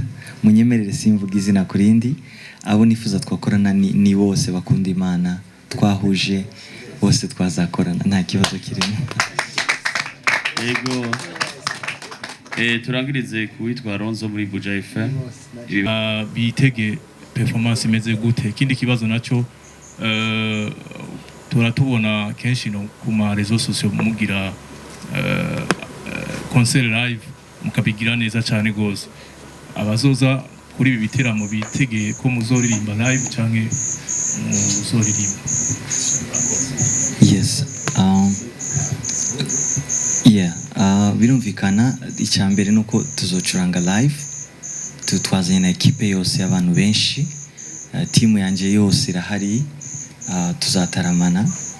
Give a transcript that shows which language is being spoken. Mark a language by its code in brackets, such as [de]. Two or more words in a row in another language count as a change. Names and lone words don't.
[rn] Munyemerere simvuga izina kurindi, abo nifuza twakorana ni bose bakunda Imana, twahuje bose twazakorana nta kibazo kirimo. Yego. Turangirize kuwitwa Ronzo muri Buja FM. Bitege performance imeze gute? Ikindi kibazo naco turatubona kenshi no kuma réseaux sociaux mugira [en] concert live [rn] mukabigira neza cyane gose. Abazoza kuri ibi biteramo bitegeye ko muzoririmba live canke muzoririmba? Yes. Birumvikana icyambere nuko tuzocuranga live, twazanye na equipe yose y'abantu benshi, team yanje yose irahari, tuzataramana.